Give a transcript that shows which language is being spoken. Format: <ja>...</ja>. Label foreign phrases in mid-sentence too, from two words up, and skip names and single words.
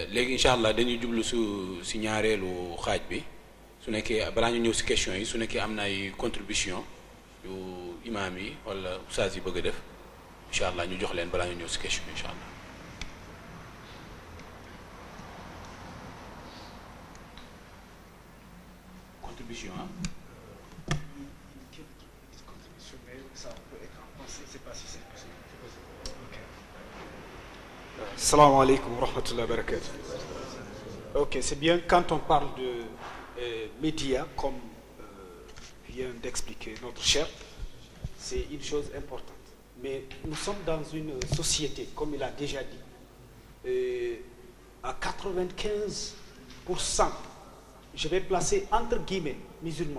<wo>léegi</wo> <ar>إن شاء الله</ar> <wo>dañuy jublu si ñaareelu xaaj bi su nekkee balaa ñu ñëw si question yi su nekkee am na ay contribution yu imaam yi wala ustaas yi bëgg a def</wo> <ar>إن شاء الله</ar> <wo>ñu jox leen balaa ñu ñëw si question yi</wo> <ar>إن شاء الله.</ar> <wo>contribution ah.</wo> <ar>سلام عليكم ورحمة الله وبركاته.</ar> <fr>Ok, c'est bien quand on parle de médias, comme vient d'expliquer notre cher, c'est une chose importante. Mais nous sommes dans une société, comme il a déjà dit, à 95%, je vais placer entre guillemets, musulmans.</fr>